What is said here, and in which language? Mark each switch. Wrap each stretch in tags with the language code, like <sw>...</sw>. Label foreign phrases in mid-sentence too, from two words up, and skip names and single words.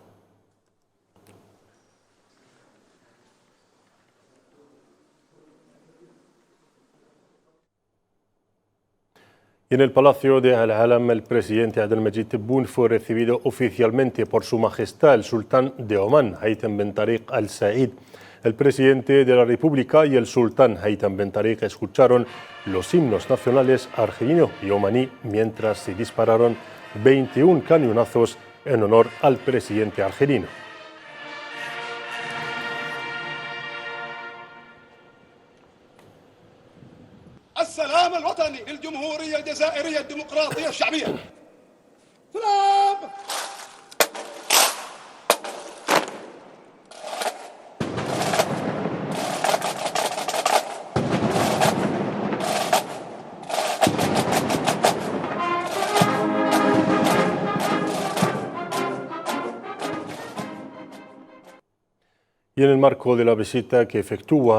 <es>En el Palacio de Al-Alam, el presidente Abdelmadjid Tebboune fue recibido oficialmente por Su Majestad el Sultán de Omán, Haytham bin Tariq Al Said. El presidente de la República y el sultán Haytham bin Tariq escucharon los himnos nacionales argelino y omaní mientras se dispararon 21 cañonazos en honor al presidente argelino.</es> <ar>السلام الوطني للجمهورية الجزائرية الديمقراطية الشعبية. سلام.</ar> <es>Y en el marco de la visita que efectúa</es>